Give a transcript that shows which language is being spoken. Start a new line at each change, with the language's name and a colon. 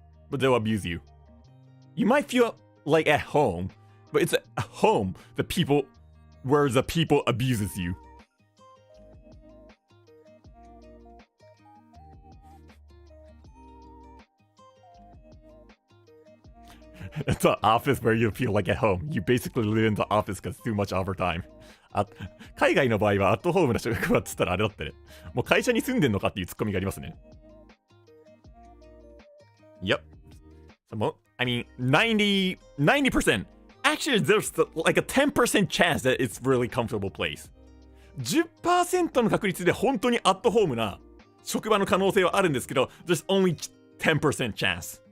English: But they'll abuse you. You might feel like at home, but it's at home where the people abuses you. It's an office where you feel like at home. You basically live in the office because too much overtime.
Japanese: 海外の場合はアットホームな職場っつったらあれだってね。もう会社に住んでんのかっていうツッコミがありますね。
English: Yep. So, I mean, 90%. Actually, there's like a 10% chance that it's really comfortable place.
Japanese: 10% の確率で本当にアットホームな職場の可能性はあるんですけど、
English: there's only 10% chance.